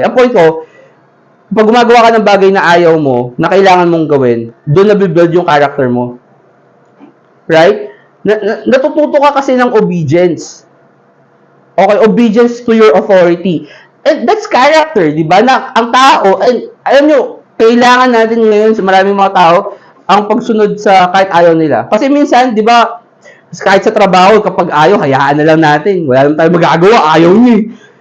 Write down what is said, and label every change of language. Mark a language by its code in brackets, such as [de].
[tl] Ang point ko, pag gumagawa ka ng bagay na ayaw mo, na kailangan mong gawin, doon nabibuild yung character mo. Right? Natututo ka kasi ng obedience. [en] Okay, obedience to your authority. And that's character, di ba? [tl] Na ang tao, and alam nyo, kailangan natin ngayon sa maraming mga tao ang pagsunod sa kahit ayaw nila. Kasi minsan, di ba, kahit sa trabaho, kapag ayaw, hayaan na lang natin. Wala lang tayo magagawa, ayaw niya.